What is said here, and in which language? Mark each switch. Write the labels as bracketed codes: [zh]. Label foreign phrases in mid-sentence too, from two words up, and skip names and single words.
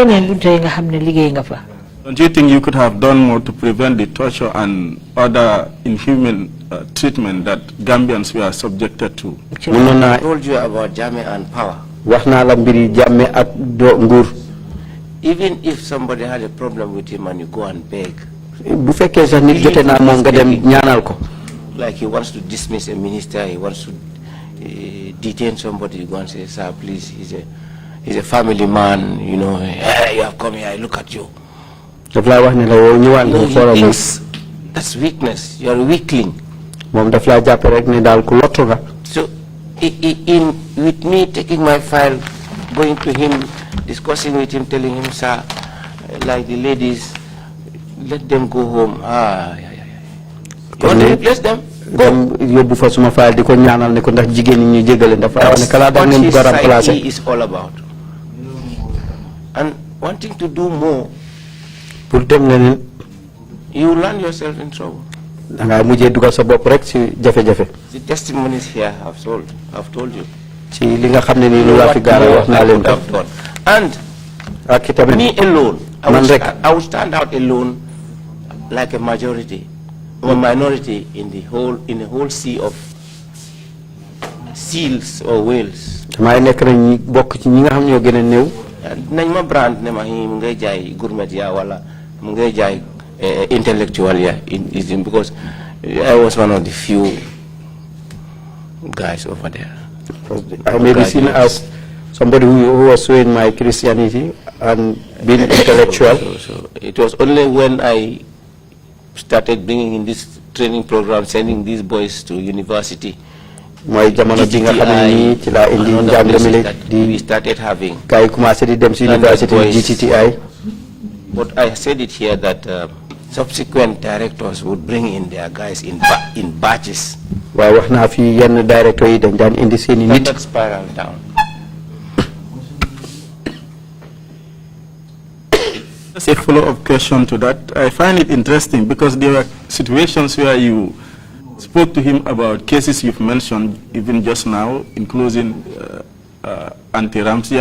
[en] Don't you think you could have done more to prevent the torture and other inhuman treatment that Gambians were subjected to? I told you about Jammeh and power. even if somebody had a problem with him and you go and beg, [wo] bu fekkee sax nit jote naa moom nga dem ñaanal ko. [en] like he wants to dismiss a minister, he wants to detain somebody, you go and say, sir, please, he's a family man, you know, hey, you have come here, I look at you. [wo] daf laa wax ne la yow ñëwaat nga xoolal ma. [en] That's weakness. You're a weakling. [wo] moom daf laa jàppe rek ne daal ku lottu nga. [en] So, with me taking my file, going to him, discussing with him, telling him, sir, like the ladies, let them go home. You want to replace them? Go. [wo] Yóbbu fa suma file di ko ñaanal ne ko ndax jigéen ñi ñu jégale dafa wax ne kala da ngeen ko remplacer. [en] Society is all about. And wanting to do more, [wo] pour dem leneen. [en] you land yourself in trouble. [wo] da ngay mujjee dugal sa bopp rek ci jafe-jafe. [en] The testimonies here I've told you. [wo] ci li nga xam ne nii lu laa fi gaara wax naa leen ko. [en] And [wo] ak itamit [en] me alone, [wo] man rek [en] I would stand out alone like a majority or minority in the whole sea of seals or whales. [wo] damay nekk rek ñi bokk ci ñi nga xam ñoo gën a néew. nañ ma brand ne ma mu ngay jaay gourmet ya wala mu ngay jaay intellectual ya [en] because I was one of the few guys over there. I may be seen as somebody who was showing my Christianity and being intellectual. So it was only when I started bringing in this training program, sending these boys to university, [wo] mooy jamono bi nga xam ne nii ci laa indi njàng mi [en] we started having. [wo] kay commencé di dem ci university GTTI. [en] But I said it here that subsequent directors would bring in their guys in batches. [wo] waaye wax naa fi yenn directeur yi dañ daan indi seeni nit. [en] That spiral down. Just a follow-up question to that. I find it interesting because there were situations where you spoke to him about cases you've mentioned even just now, including anti-Ramsia.